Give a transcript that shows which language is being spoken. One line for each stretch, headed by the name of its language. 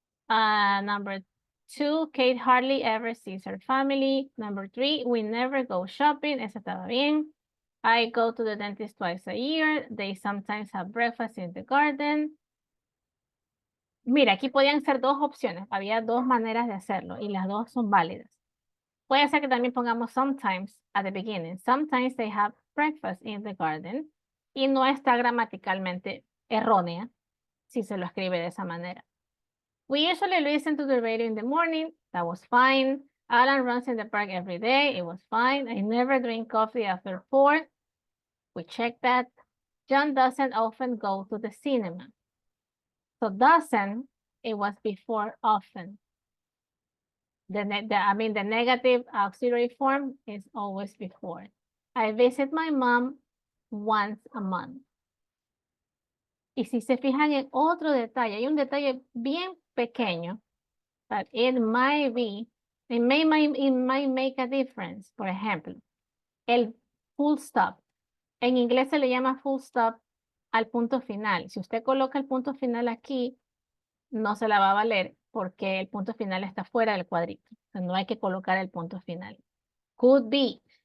English: Number 2, Kate hardly ever sees her family. Number 3, we never go shopping.
Spanish: Esa estaba bien.
English: I go to the dentist twice a year. They sometimes have breakfast in the garden.
Spanish: Mira, aquí podían ser dos opciones. Había dos maneras de hacerlo y las dos son válidas. Puede ser que también pongamos
English: sometimes at the beginning. Sometimes they have breakfast in the garden.
Spanish: Y no está gramaticalmente errónea si se lo escribe de esa manera.
English: We usually listen to the radio in the morning. That was fine. Alan runs in the park every day. It was fine. I never drink coffee after 4. We checked that. John doesn't often go to the cinema. So doesn't, it was before often. The negative auxiliary form is always before. I visit my mom once a month.
Spanish: Y si se fijan en otro detalle, hay un detalle bien
English: pequeño, but it might be, it might make a difference.
Spanish: Por ejemplo, el full stop. En inglés se le llama full stop al punto final. Si usted coloca el punto final aquí, no se la va a valer porque el punto final está fuera del cuadrito. O sea, no hay que colocar el punto final.
English: Could be.